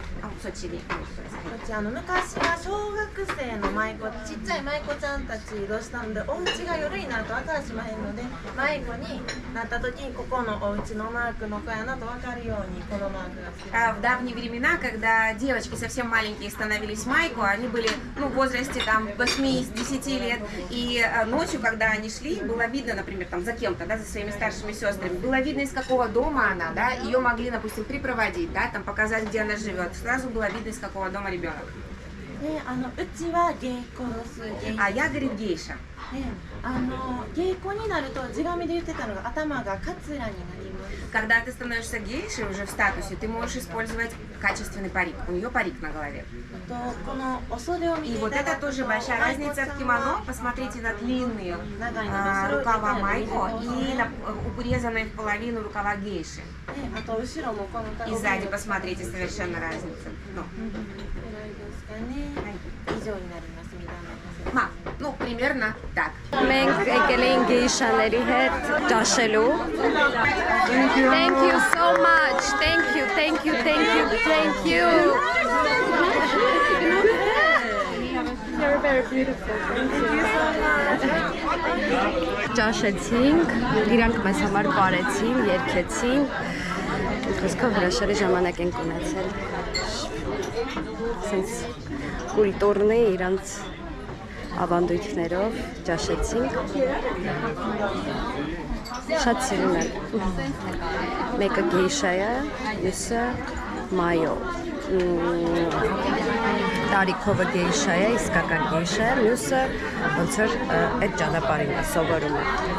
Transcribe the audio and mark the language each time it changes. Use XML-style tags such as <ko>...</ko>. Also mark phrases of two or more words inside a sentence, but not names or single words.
<ru>Сочи.</ru> <ja>昔は小学生の舞妓ちっちゃい舞妓ちゃんたち移動したのでお家が夜になると分からしまへんので迷子になった時にここのお家のマークの子やなと分かるようにこのマークがつけて</ja> <ru>В давние времена, когда девочки совсем маленькие становились майку, они были в возрасте там 8-10 лет, и ночью, когда они шли, было видно, например, там за кем-то, да, за своими старшими сестрами, было видно, из какого дома она, да, ее могли, допустим, припроводить, да, там показать, где она живет, сразу было видно, из какого дома ребенок.</ru> <ja>でうちは芸妓です。</ja> <ru>А я, говорит, гейша.</ru> <ja>芸妓になると地紙で言ってたのが頭がカツラになります。</ja> <ru>Когда ты становишься гейшей уже в статусе, ты можешь использовать качественный парик. У нее парик на голове. И вот это тоже большая разница в кимоно. Посмотрите на длинные рукава майко и на урезанные в половину рукава гейши. И сзади посмотрите, совершенно разница. Ну, примерно так.</ru> <hy>Մենք եկել ենք գեյշաների հետ ճաշելու.</hy> <en>Thank you so much. Thank you. You're very beautiful. Thank you so much.</en> <hy>Ճաշեցինք, իրանք մեզ համար կարեցին, երգեցին. Խոսքով հրաշալի ժամանակ ենք ունեցել. Սենց կուլտուրնի իրանց ավանդույթներով ճաշեցինք, շատ սիրուն են, մեկը գեյշա է, մյուսը մայո, տարիքովը գեյշա է, իսկական գեյշա է, մյուսը ոնց որ այդ ճանապարհին է սովորում է։</hy>